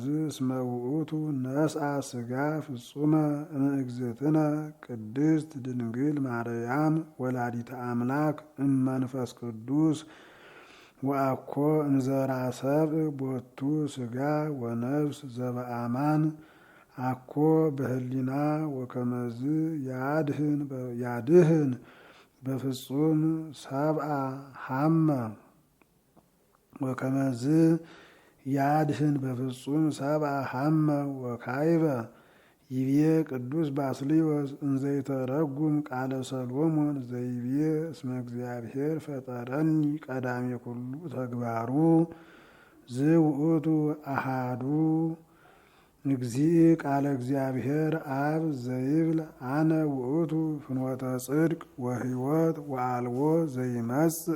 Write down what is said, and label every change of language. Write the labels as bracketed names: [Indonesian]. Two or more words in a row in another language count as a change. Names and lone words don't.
[Geez] እስመ ውእቱ ነስአ ሥጋ ፍጹመ እምእግዝእትነ ቅድስት ድንግል ማርያም ወላዲተ አምላክ እመንፈስ ቅዱስ ወአኮ እምዘራ ሰብእ ቦቱ ሥጋ ወነፍስ ዘበአማን አኮ በህሊና ወከመዝ ያድህን በፍጹም ሰብአ ሐመ ወከመዝ ያድህን በፍጹም ሰብአ ሐመ ወካይበ ይቤ ቅዱስ ባስልዮስ እንዘይተረጉም ቃለ ሰሎሞን ዘይቤ እስመ እግዚአብሔር ፈጠረኒ ቀዳሜ ኩሉ ተግባሩ ዝውእቱ አሃዱ እግዚእ ቃለ እግዚአብሔር አብ ዘይብል አነ ውእቱ ፍኖተ ጽድቅ ወሕይወት ወአልቦ ዘይመጽእ